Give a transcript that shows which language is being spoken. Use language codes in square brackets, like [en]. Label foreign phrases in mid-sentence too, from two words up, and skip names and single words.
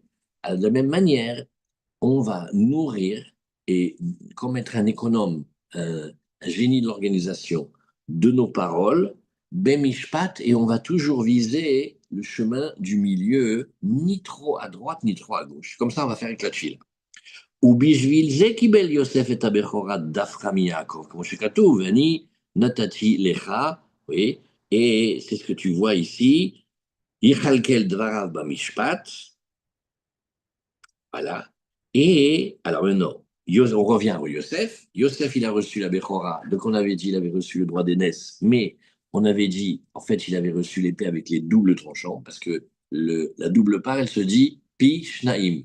[fr] De la même manière, on va nourrir et comme être un économe, un génie de l'organisation, de nos paroles, Bemishpat, et on va toujours viser le chemin du milieu, ni trop à droite, ni trop à gauche. Comme ça, on va faire avec la file. [he] ובשביל זה קיבל יוסף את הבכורה דווקא מיעקב, כמו שכתוב, ואני נתתי לך, [fr] oui, et c'est ce que tu vois ici, [he] יכלכל דבריו במשפט, [fr] voilà. Et alors maintenant, on revient à Yosef. Yosef, il a reçu la Bechora. Donc on avait dit, il avait reçu le droit d'aînesse, mais on avait dit, en fait, il avait reçu l'épée avec les doubles tranchants, parce que la double part, elle se dit [he] פי שניים.